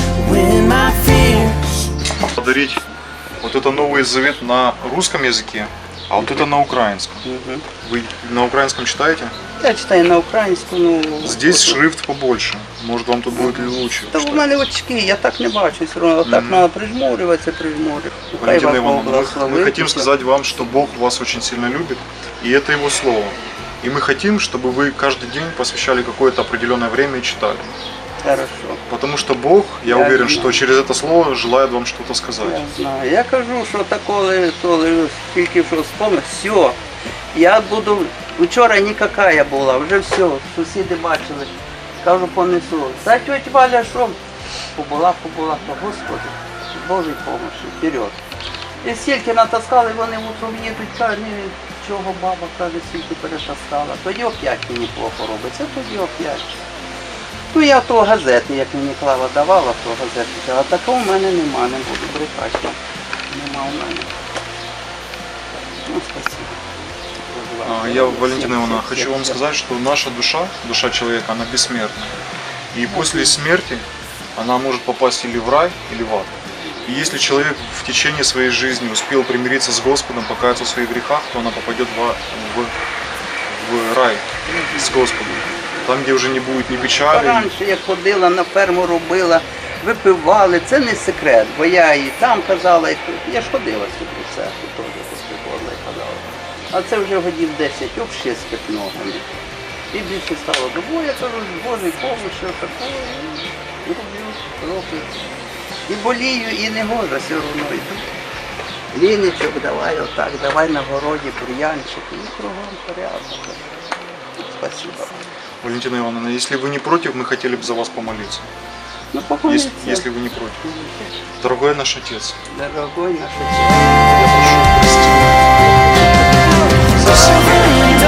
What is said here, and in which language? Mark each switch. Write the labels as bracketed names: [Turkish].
[English] When my fears [Russian] Подарить вот это Новый Завет на русском языке, а вот это на украинском. Вы на украинском читаете? [Ukrainian] Я читаю на українську, ну... [Russian] Здесь шрифт побольше. Может, вам тут будет лучше. [Ukrainian] Та в мене очки, я так не бачу, все одно так треба прижмурюватися, прижмурювати. Хай Валентина вас Бог [Russian] Ивановна, мы [Ukrainian] благословить. [Russian] хотим сказать вам, что Бог вас очень сильно любит, и это Его Слово. И мы хотим, чтобы вы каждый день посвящали какое-то определенное время и читали. Хорошо. Потому что Бог, я уверен, что через это слово желает вам что-то сказать. Я знаю. [Ukrainian] Я кажу, що такое, тільки що вспомнив, все. Я буду, вчора нікакая була, вже все, сусіди бачили. Кажу, понесу. Та тьотя Валя, що? Побула, то Господи, Божій помощі, вперед. І стільки натаскали, вони утром їдуть, кажуть, чого баба, каже, стільки перетаскала. Тоді опять мені плохо робиться, тоді опять. Ну я то газети, як мені Клава давала, то газети, а такого в мене нема, не буду брехати. Нема у мене. Ну, спасибо. [Russian] Я, Валентина Ивановна, хочу вам сказать, что наша душа, душа человека, она бессмертна. И после смерти она может попасть или в рай, или в ад. И если человек в течение своей жизни успел примириться с Господом, покаяться в своих грехах, то она попадет в рай с Господом. [Ukrainian] Там, где вже не буде ні печалі. Раніше я ходила на ферму, робила, випивали, це не секрет, бо я і там казала, я ж ходила сюди, це теж поспіхала і казала. А це вже годів 10, взагалі з ногами. І більше стало добу, я кажу, Божий помощь, що такое, роблю, трохи. І болію, і не можу, все одно йду. Ліничок, давай отак, давай на городі бур'янчик, і кругом порядок. [Russian] Спасибо. Валентина Ивановна, если вы не против, мы хотели бы за вас помолиться. Ну, помолиться. Если вы не против. Дорогой наш Отец, Дорогой наш Отец, я прошу простить за все грехи.